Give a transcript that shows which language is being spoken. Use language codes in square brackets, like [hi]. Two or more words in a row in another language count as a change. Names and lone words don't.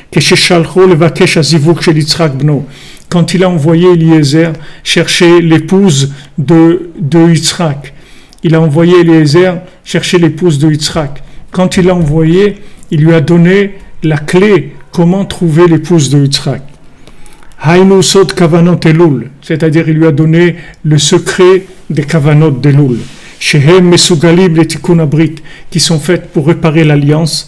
[fr] Quand il a envoyé Eliezer chercher l'épouse de Yitzhak. Il a envoyé Eliezer chercher l'épouse de Yitzhak. Quand il l'a envoyé, il lui a donné la clé comment trouver l'épouse de Yitzhak. [he] הינו סוד כוונות אלול, [fr] c'est-à-dire il lui a donné le secret des kavanot d'Elul. [he] שהם מסוגלים לתיקון הברית, [fr] qui sont faites pour réparer l'alliance.